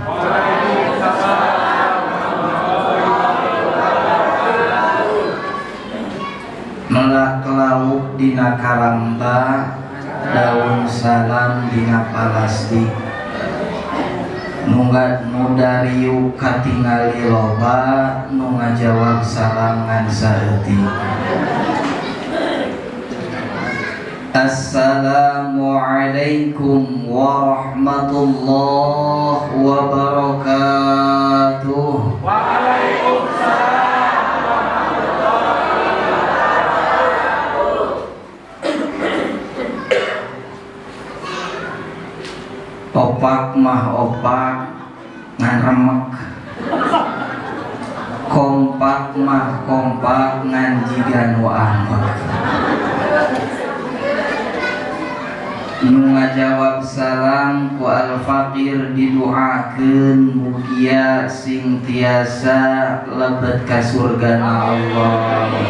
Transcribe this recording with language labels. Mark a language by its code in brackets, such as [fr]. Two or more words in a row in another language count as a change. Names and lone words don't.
[su] Melak lauk dina karamba, daun salam dina palastik. Nunggat nudariu katingali loba, nu ngajawab salam ngan saeutik. [ar] السلام عليكم ورحمة الله وبركاته. وعليكم السلام ورحمة الله وبركاته. [su] Opak mah opak ngan remek, kompak mah kompak ngan jiga nu amek. Nu ngajawab salam ku al-faqir didoakeun mugia sing tiasa lebet ka surgana Allah.